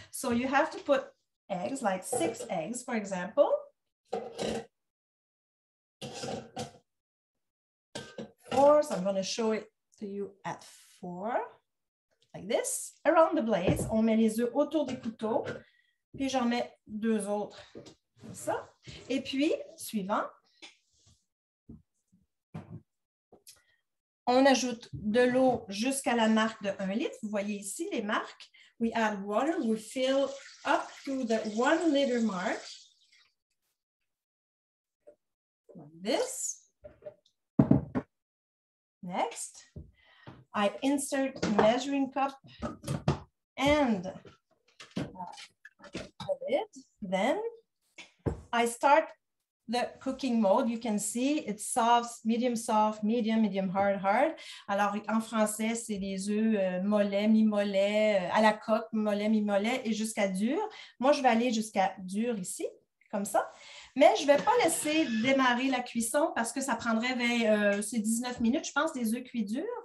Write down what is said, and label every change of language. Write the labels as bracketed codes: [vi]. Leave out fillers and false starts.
[en] So you have to put eggs, like 6 eggs, for example. 4, so I'm going to show it to you at 4. Like this, around the blaze. [fr] On met les œufs autour des couteaux, puis j'en mets 2 autres, comme ça. Et puis, suivant, On ajoute de l'eau jusqu'à la marque de 1 litre. Vous voyez ici les marques. [en] We add water. We fill up to the 1 liter mark. Like this. Next, I insert the measuring cup and the lid. Then I start the cooking mode. You can see it's soft, medium, medium hard, hard. [fr] Alors, en français, c'est les œufs mollets, mi-mollets, à la coque, mollet, mi-mollet et jusqu'à dur. Moi, je vais aller jusqu'à dur ici, comme ça. Mais je ne vais pas laisser démarrer la cuisson parce que ça prendrait 19 minutes, je pense, des œufs cuits durs.